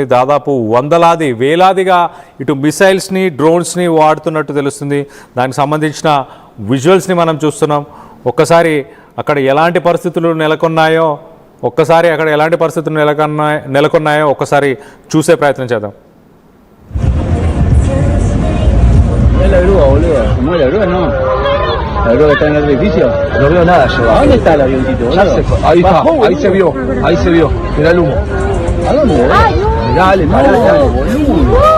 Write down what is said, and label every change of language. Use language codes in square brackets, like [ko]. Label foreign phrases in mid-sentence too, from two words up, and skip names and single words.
[te] దాదాపు వేలాదిగా ఇటు మిసైల్స్ని డ్రోన్స్ని వాడుతున్నట్టు తెలుస్తుంది. దానికి సంబంధించిన విజువల్స్ని మనం చూస్తున్నాం. ఒక్కసారి అక్కడ ఎలాంటి పరిస్థితులు నెలకొన్నాయో ఒక్కసారి చూసే ప్రయత్నం చేద్దాం. [es] La grúa está en el edificio. No veo nada yo. ¿A dónde está el avioncito? Ahí está, ahí se vio. Mirá el humo. ¿A dónde? Dale, pará, boludo.